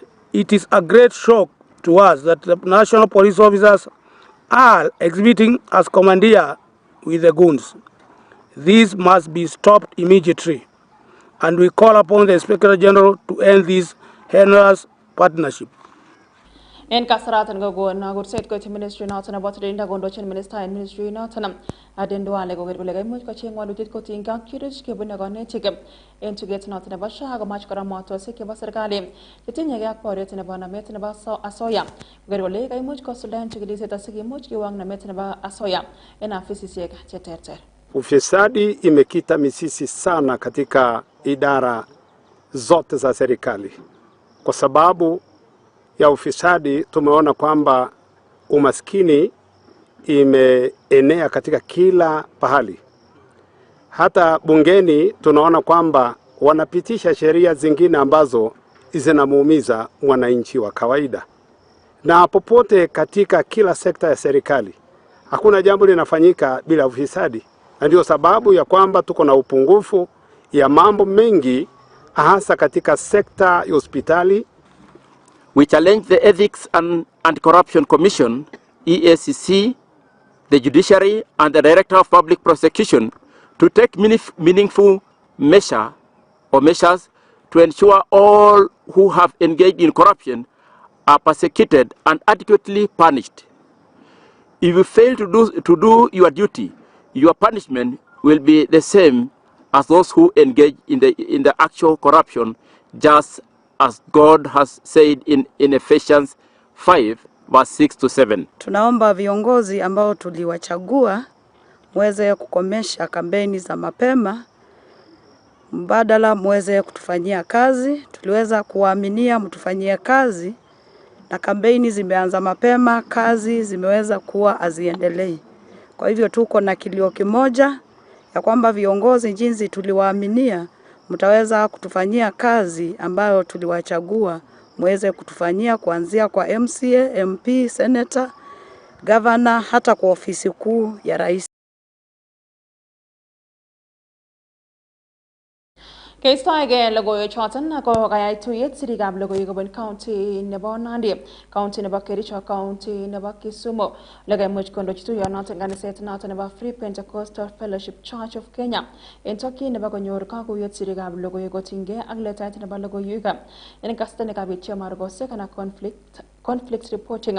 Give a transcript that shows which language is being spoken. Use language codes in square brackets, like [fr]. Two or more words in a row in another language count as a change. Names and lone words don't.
[en] It is a great shock to us that the national police officers are exhibiting as commandeer with the goons. This must be stopped immediately, and we call upon the Inspector General to end this heinous partnership. [kln] En kasaratan kokon kurset koityi ministry noton nebo tililindo kondochin minister en ministry noton Aden Duale koker kole kaimuch kocheng walutiet kotinygei ak chirich kebune konetik en tuget noton nebo SHA komach kora motosiek chebo serikali chetinyegei ak boriet nebo namet nebo asoya koker kole kaimuch kosuldaen chikilisiet asikimuch kiwang namet nebo asoya en afisisiek cheterter. [sw] Ufisadi imekita mizizi sana katika idara zote za serikali. Kwa sababu ya ufisadi tumeona kwamba umaskini imeenea katika kila pahali. Hata bungeni tunaona kwamba wanapitisha sheria zingine ambazo zinamuumiza mwananchi wa kawaida. Na popote katika kila sekta ya serikali hakuna jambo linafanyika bila ufisadi. Na ndio sababu ya kwamba tuko na upungufu ya mambo mengi hasa katika sekta ya hospitali. [en] We challenge the Ethics and Anti-Corruption Commission, EACC, the Judiciary, and the Director of Public Prosecution to take meaningful measures to ensure all who have engaged in corruption are persecuted and adequately punished. If you fail to do your duty, your punishment will be the same as those who engage in the actual corruption, just as God has said in Ephesians 5 verse 6 to 7. [sw] Tunaomba viongozi ambao tuliwachagua muweze kukomesha kampeni za mapema, mbadala muweze kutufanyia kazi. Tuliweza kuwaaminia mtufanyie kazi, na kampeni zimeanza mapema, kazi zimeweza kuwa aziendelei. Kwa hivyo tuko na kilio kimoja ya kwamba viongozi jinsi tuliwaaminia mtaweza kutufanyia kazi ambayo tuliwachagua muweze kutufanyia, kuanzia kwa MCA, MP, Senator, Governor, hata kwa ofisi kuu ya rais. [kln] Keistoege logoiwek choton ko kayai tuyet sirikab logoiwek kobun county nebo Nandi, county nebo Kericho, county nebo Kisumu. Lekaimuch kondochi tuyonoton kaniset noton nebo Free Pentecostal Fellowship Church of Kenya en tokyin nebo konyor kakuyet sirikab logoiwek kotinygei ak letaet nebo logoiwek en kasarta nekabit chemargosek anan [en] conflict reporting.